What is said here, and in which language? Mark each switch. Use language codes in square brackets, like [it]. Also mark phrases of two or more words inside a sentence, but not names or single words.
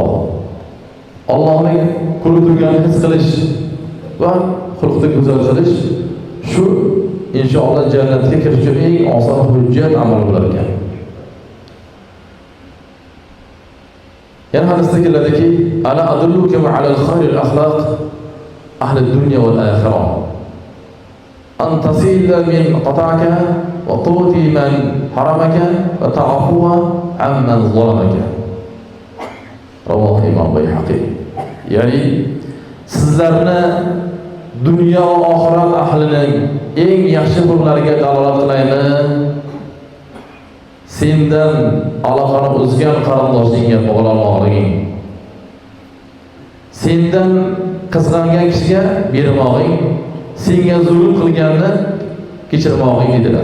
[uz] Allohning qulib turganini his qilish va xulqni go'zal qilish shu inshaalloh jannatga kirish uchun eng oson hujjat amal bo'lar ekan. Yana hadisda keladiki, [ar] ألا أدلكم على خير أخلاق أهل الدنيا والآخرة. أن تصل من قطعك وتعطي من حرمك وتعفو عمن ظلمك. [uz] Rawahu Imom Bayhaqi. Ya'ni sizlarni dunyo va oxirat ahlining eng yaxshi xulqlariga dalolat qilaymi? Sendan aloqani uzgan qarindoshingga bog'lanmoqliging, sendan qizg'angan kishiga bermog'ing, senga zulm qilganni kechirmog'ing dedilar.